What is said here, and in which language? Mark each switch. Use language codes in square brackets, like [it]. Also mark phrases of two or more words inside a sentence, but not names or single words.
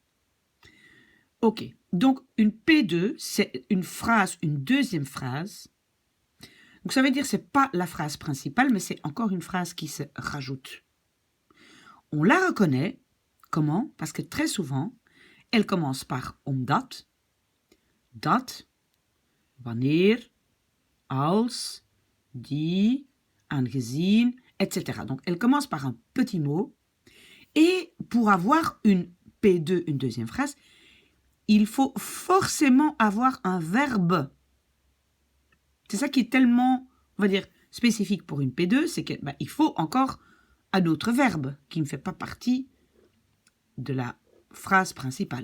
[fr] Ok, donc une P2, c'est une phrase, une deuxième phrase. Donc ça veut dire que ce n'est pas la phrase principale, mais c'est encore une phrase qui se rajoute. On la reconnaît, comment? Parce que très souvent, elle commence par [nl] omdat, dat, wanneer, als, die, aangezien, [fr] etc. Donc, elle commence par un petit mot. Et pour avoir une P2, une deuxième phrase, il faut forcément avoir un verbe. C'est ça qui est tellement, on va dire, spécifique pour une P2, c'est qu'il faut encore un autre verbe qui ne fait pas partie de la phrase principale.